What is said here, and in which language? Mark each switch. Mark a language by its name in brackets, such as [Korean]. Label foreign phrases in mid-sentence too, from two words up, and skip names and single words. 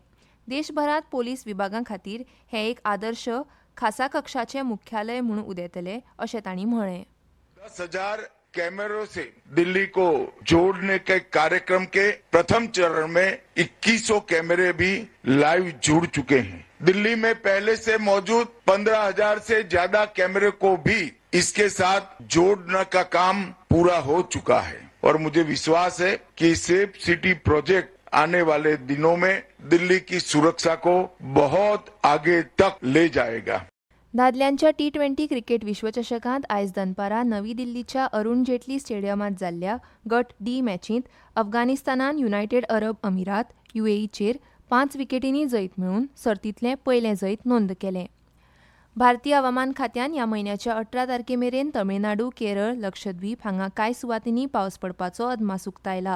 [Konkani] देशभरांत पोलीस विभागां खातीर हें एक आदर्श खासा कक्षाचें मुख्यालय म्हूण उदेतलें अशें तांणी म्हळें. [Hindi] 10,000 कैमरों से दिल्ली को जोड़ने के कार्यक्रम के प्रथम चरण में 2100 कैमरे भी लाइव जुड़ चुके हैं. दिल्ली में पहले से मौजूद 15,000 से ज्यादा कैमरे को भी इसके साथ जोड़ने का काम पूरा हो चुका है और मुझे विश्वास है कि सेफ सिटी प्रोजेक्ट आने वाले दिनों में दिल्ली की सुरक्षा को बहुत आगे तक ले जाएगा. [Konkani] दादल्यांच्या T20 क्रिकेट विश्वचषकांत आयज दनपारां नवी दिल्लीच्या अरुण जेटली स्टेडियमांत जाल्ल्या गट D मॅचींत अफगाणिस्तानान युनायटेड अरब अमिरात UAEचेर 5 विकेटींनी जैत मेळून सर्तींतलें पयलें जैत नोंद केलें. भारतीय हवामान खात्यान ह्या म्हयन्याच्या 18 तारखेमेरेन तमिळनाडू, केरळ, लक्षद्वीप हांगा कांय सुवातींनी पावस पडपाचो अदमास उक्तायला.